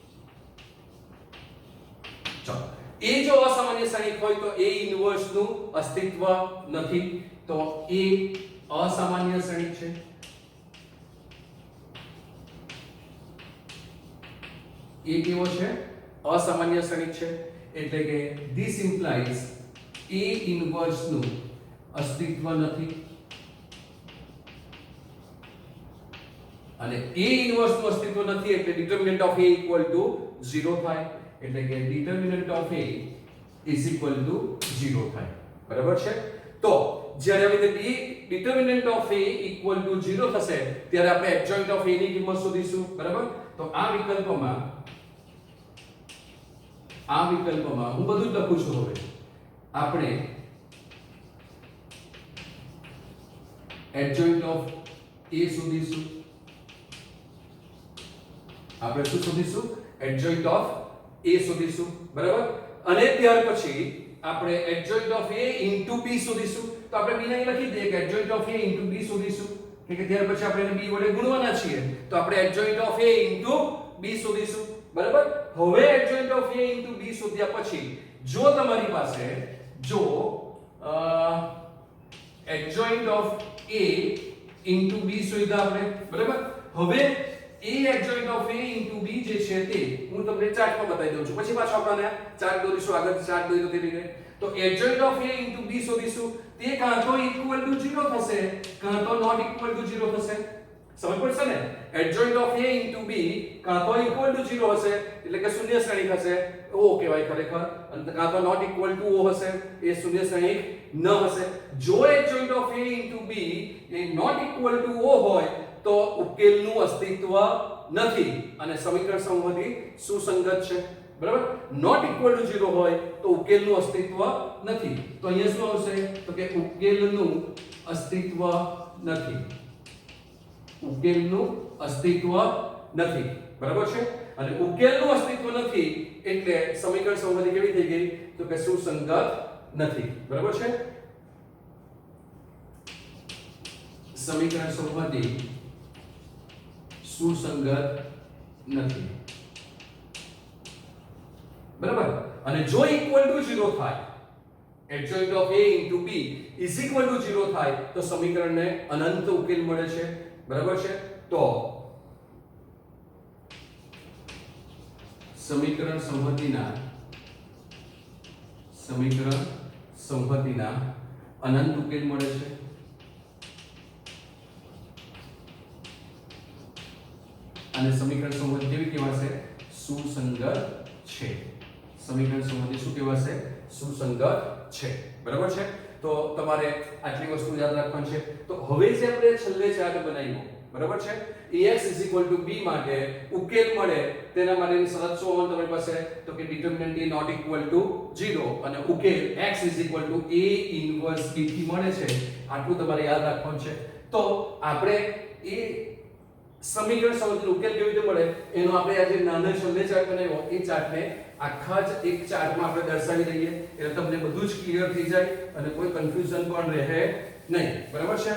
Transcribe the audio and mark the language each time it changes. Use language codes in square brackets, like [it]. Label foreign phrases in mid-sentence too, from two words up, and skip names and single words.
[gu] ચાલો, એ જો અસામાન્ય શ્રેણિક હોય તો એ ઇન્વર્સ નું અસ્તિત્વ નથી, તો એ અસામાન્ય શ્રેણિક છે. એ કેવો છે? અસામાન્ય શ્રેણિક છે. એટલે કે [en] this implies a inverse [gu] નું અસ્તિત્વ નથી, અને [en] a inverse [gu] નું અસ્તિત્વ નથી એટલે [en] determinant of a equal to 0 [gu] થાય. એટલે કે [en] determinant of a is equal to 0 [gu] થાય. બરાબર છે? તો જ્યારે હવે [en] determinant of a equal to 0 [gu] થશે ત્યારે આપણે [en] adjoint of a [gu] ની કિંમત શોધીશું. બરાબર? તો આ વિકલ્પમાં હું બધું જ લખું છું. હવે આપણે [en] adjoint of a [gu] શોધીશું. આપણે શું શોધીશું? [en] adjoint of a [gu] શોધીશું. બરાબર? અને ત્યાર પછી આપણે [en] adjoint of a into b [gu] શોધીશું. તો આપણે b ને લખી દઈએ કે [en] adjoint of a into b [gu] શોધીશું. કે ત્યાર પછી આપણે એને b વડે ગુણવાના છીએ તો આપણે [en] adjoint of a into b [gu] શોધીશું. બરાબર? હવે [en] adjoint of a into b [gu] શોધ્યા પછી જો તમારી પાસે [en] adjoint of a into b [gu] શોધ્યા આપણે. બરાબર? હવે [en] a adjoint of a into b [gu] જે છે તે હું તમને ચાર્ટમાં બતાવી દઉં છું, પછી પાછો આપણે ચાર્ટ દોરીશું. આગળ ચાર્ટ દોરી તો તે રીતે તો [en] adjoint of a into b [gu] શોધીશું. તે કાં તો [en] equal to 0 [gu] થશે કાં તો [en] not equal to 0 [gu] થશે. સમજ પડશે ને? [en] adjoint of a into b [gu] કાં તો [en] equal to 0 [gu] હશે એટલે કે શૂન્ય શ્રેણિક હશે, o કહેવાય ખરેખર, અને કાં તો [en] not equal to o [gu] હશે, એ શૂન્ય શ્રેણિક ન હશે. જો [en] adjoint of a into b [gu] એ [en] not equal to o [gu] હોય તો ઉકેલનું અસ્તિત્વ નથી અને સમીકરણ સંહતિ સુસંગત છે. બરાબર? [en] not equal to 0 [gu] હોય તો ઉકેલનું અસ્તિત્વ નથી. તો અહીંયા શું આવશે? તો કે ઉકેલનું અસ્તિત્વ નથી. ઉકેલનું અસ્તિત્વ નથી. બરાબર છે? અને ઉકેલનું અસ્તિત્વ નથી એટલે સમીકરણ સંહતિ કેવી થઈ ગઈ? તો કે સુસંગત નથી. બરાબર છે? સમીકરણ સંહતિ સુસંગત નથી. બરાબર? અને જો [en] equal to 0 [gu] થાય, [en] adjoint of a into b is equal to 0 [gu] થાય તો સમીકરણને અનંત ઉકેલ મળે છે. બરાબર છે? તો સમીકરણ સંહતિના અનંત ઉકેલ મળે છે. અને સમીકરણ સંહતિ કેવી કહેવાશે? સુસંગત છે. સમીકરણ સંહતિ શું કહેવાશે? સુસંગત છે. બરાબર છે? તો તમારે આટલી વસ્તુ યાદ રાખવાની છે. તો હવે જે આપણે છેલ્લે ચાર્ટ બનાવ્યો, બરાબર છે, ax b માટે ઉકેલ મળે તેના માટેની શરત શું હોવાની તમારી પાસે? તો કે [en] determinant a not equal to 0 [gu] અને ઉકેલ x [en] a inverse b [gu] થી મળે છે. આટલું તમારે યાદ રાખવાનું છે. તો આપણે એ સમીકરણ સંબંધીનો ઉકેલ કેવી રીતે મળે એનો આપણે આજે નાનો છેલ્લે ચાર્ટ બનાવ્યો એ ચાર્ટને આખા જ એક ચાર્ટમાં આપણે દર્શાવી દઈએ એટલે તમને બધું જ ક્લિયર થઈ જાય અને કોઈ કન્ફ્યુઝન પણ રહે નહીં, બરાબર છે?